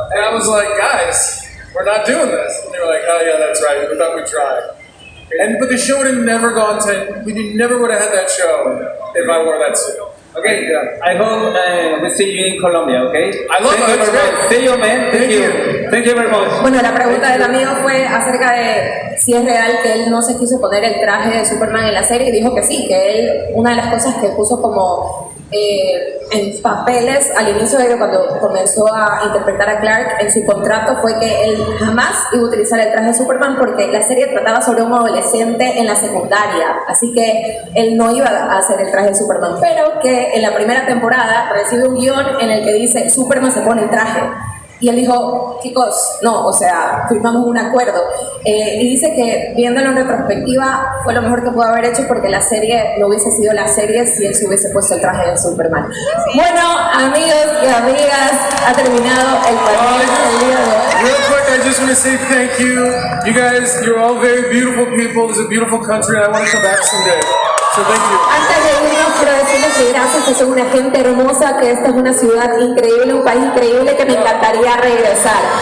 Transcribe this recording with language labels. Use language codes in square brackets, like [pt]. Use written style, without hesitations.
[en] And I was like, guys, we're not doing this. And they were like, oh yeah, that's right, we thought we'd try. But the show would have never gone to, we never would have had that show if I wore that suit. Okay, Yeah. I hope we see you in Colombia, okay? I love Thank you it. very much. See you, man. Thank you. Thank you very much. [es] Bueno, la pregunta del amigo fue acerca de si es real que él no se quiso poner el traje de Superman en la serie, y dijo que sí, que él, una de las cosas que puso como en papeles al inicio de cuando comenzó a interpretar a Clark en su contrato fue que él jamás iba a utilizar el traje de Superman porque la serie trataba sobre un adolescente en la secundaria, así que él no iba a hacer el traje de Superman, pero que en la primera temporada recibe un guión en el que dice Superman se pone el traje. Y él dijo, chicos, no, o sea, firmamos un acuerdo. Y dice que viéndolo en retrospectiva fue lo mejor que pudo haber hecho porque la serie no hubiese sido la serie si él se hubiese puesto el traje de Superman. Bueno, amigos y amigas, ha terminado el panel del día de hoy. [en] Real quick, I just want to say thank you. You guys, you're all very beautiful people. It's a beautiful country, and I want to come back someday. So thank you. [es] Antes de irnos, quiero decirles que gracias, que son una gente hermosa, que esta es una ciudad increíble, un país increíble que me encantaría regresar.